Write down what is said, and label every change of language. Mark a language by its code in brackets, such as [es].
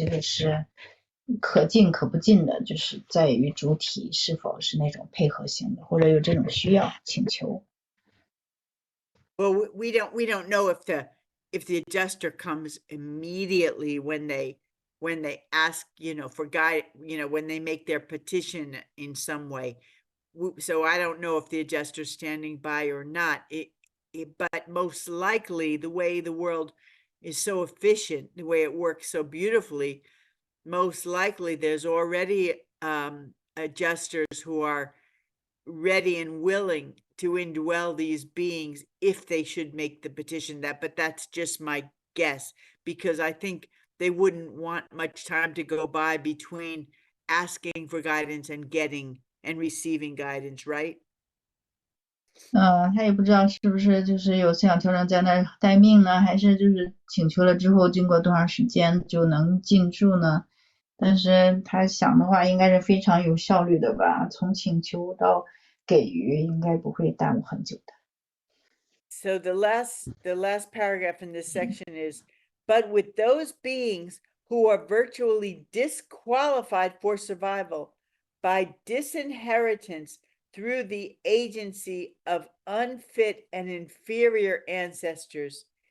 [zh] 这个是可进可不进的，就是在于主体是否是那种配合性的，或者有这种需要请求。 [en] Well, we don't know if the adjuster comes immediately when they ask, for guide, when they make their petition in some way. So I don't know if the adjuster's standing by or not. But most likely, the way the world is so efficient, the way it works so beautifully, most likely there's already adjusters who are ready and willing to indwell these beings if they should make the petition. But that's just my guess, because I think they wouldn't want much time to go by between asking for guidance and getting and receiving guidance, right? [zh] 他也不知道是不是就是有思想调整在那儿待命呢，还是就是请求了之后经过多长时间就能进驻呢？但是他想的话应该是非常有效率的吧，从请求到给予应该不会耽误很久的。 [en] So the last paragraph in this section is, but with those beings who are virtually disqualified for survival by disinheritance through the agency of unfit and inferior ancestors,